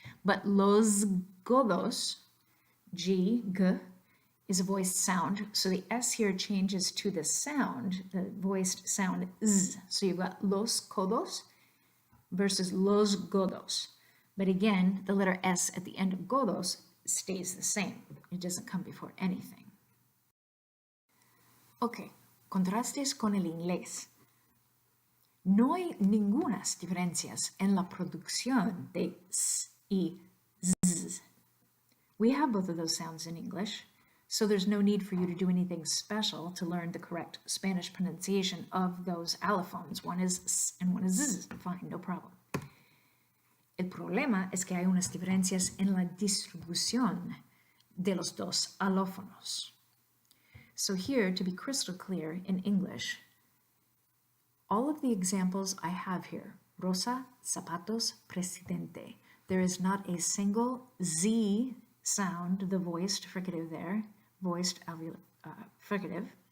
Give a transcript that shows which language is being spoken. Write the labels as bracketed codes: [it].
[en] But los godos, G, G, is a voiced sound, so the S here changes to the sound, the voiced sound Z. So you've got los codos versus los godos. But again, the letter S at the end of godos stays the same. It doesn't come before anything. [es] Ok, contrastes con el inglés. No hay ningunas diferencias en la producción de S y Z. [en] We have both of those sounds in English, so there's no need for you to do anything special to learn the correct Spanish pronunciation of those allophones. One is S and one is Z. Fine, no problem. [es] El problema es que hay unas diferencias en la distribución de los dos alófonos. [en] So here, to be crystal clear in English, all of the examples I have here, rosa, zapatos, presidente, there is not a single Z sound, the voiced fricative there, voiced fricative.